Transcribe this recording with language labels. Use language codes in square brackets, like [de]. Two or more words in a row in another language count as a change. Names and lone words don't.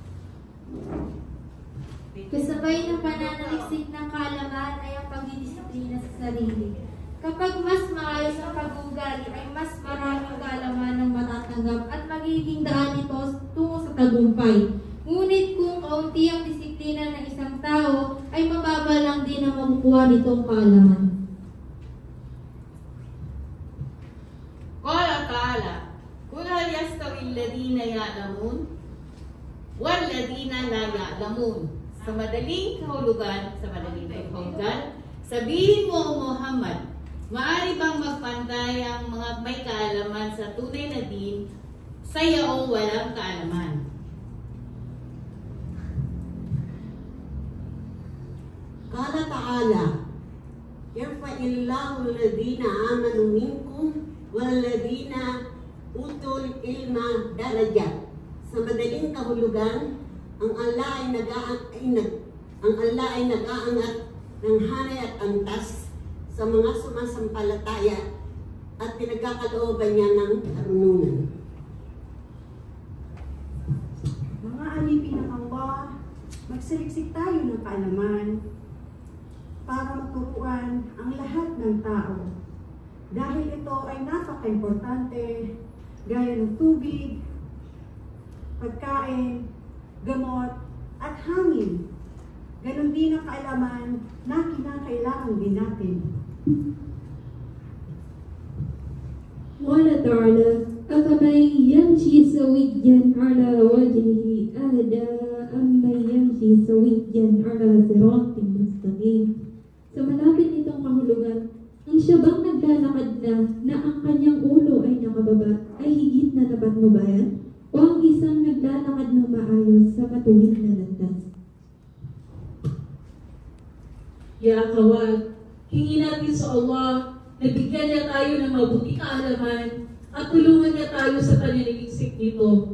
[tl] Kasabay ng pananaliksik ng kaalaman ay ang pagdidisiplina sa sarili. Kapag mas maayos ang pag-uugali, ay mas maraming kaalaman ang matatanggap at magiging daan ito tungo sa tagumpay. Ngunit kung kaunti ang disiplina ng isang tao, ay mababa lang din ang makukuha nitong kaalaman. [ar] قال تعالى قل هل يستوي الذين يعلمون والذين لا يعلمون. [tl] Sa madaling kahulugan, sabihin mo, Muhammad, maaari bang magpantay ang mga may kaalaman sa tunay na din sa yaong walang kaalaman? [ar] قال تعالى يرفع الله الذين آمنوا منكم والذين أوتوا العلم درجات. [tl] Sa madaling kahulugan, ang Allah ay nag-aangat ng hanay at antas sa mga sumasampalataya at pinagkakalooban niya ng karunungan. Mga alipin ng Allah, magsaliksik tayo ng kaalaman para maturuan ang lahat ng tao. Dahil ito ay napaka-importante, gaya ng tubig, pagkain, gamot, at hangin. Ganon din ang kaalaman na kinakailangan din natin. [ar] قال تعالى أفمن يمشي سويا على وجهه أهدى أمن يمشي سويا على صراط مستقيم." [tl] Sa malapit nitong kahulugan, ang siya bang naglalakad na ang kanyang ulo ay nakababa ay higit na napatnubayan? O ang isang naglalakad na maayos sa matuwid na landas? Ya kawan, hingin natin sa Allah na bigyan niya tayo ng mabuting kaalaman at tulungan niya tayo sa pananaliksik nito.